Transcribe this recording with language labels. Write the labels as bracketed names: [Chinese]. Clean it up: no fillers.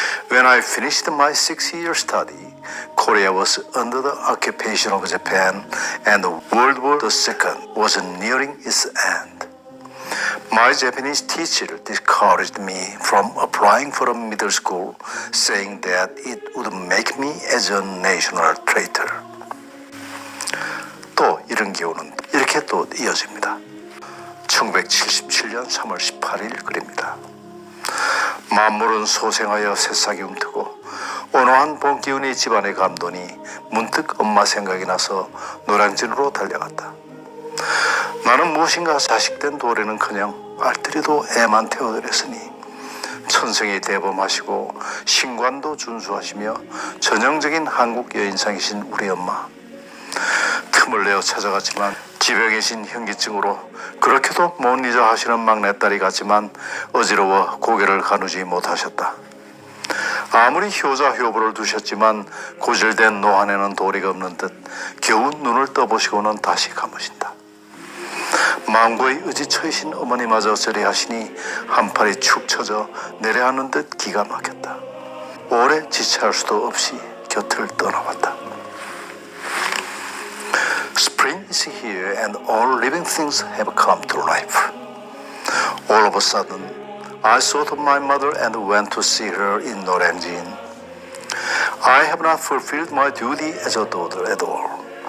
[English] When I finished my 6-year study, Korea was under the occupation of Japan and World War II was nearing its end. My Japanese teacher discouraged me from applying for a middle school, saying that it would make me as a national traitor. [Korean] 또 이런 기호는 이렇게 또 이어집니다. 1977년 3월 18일 글입니다. 만물은 소생하여 새싹이 움트고 온화한 봄 기운이 집안에 감도니 문득 엄마 생각이 나서 노량진으로 달려갔다. 나는 무엇인가 자식된 도래는커녕 알뜰히도 애만 태워드렸으니 천성이 대범하시고 신관도 준수하시며 전형적인 한국 여인상이신 우리 엄마. 틈을 내어 찾아갔지만 집에 계신 현기증으로 그렇게도 못 잊어 하시는 막내딸이 같지만 어지러워 고개를 가누지 못하셨다. 아무리 효자 효부를 두셨지만 고질된 노안에는 도리가 없는 듯 겨우 눈을 떠보시고는 다시 감으신다. 망고의 의지처이신 어머니마저 저리 하시니 한 팔이 축 처져 내려앉는 듯 기가 막혔다. 오래 지체할 수도 없이 곁을 떠나왔다. [English] Spring is here and all living things have come to life. All of a sudden, I thought of my mother and went to see her in Norenjin. I have not fulfilled my duty as a daughter at all.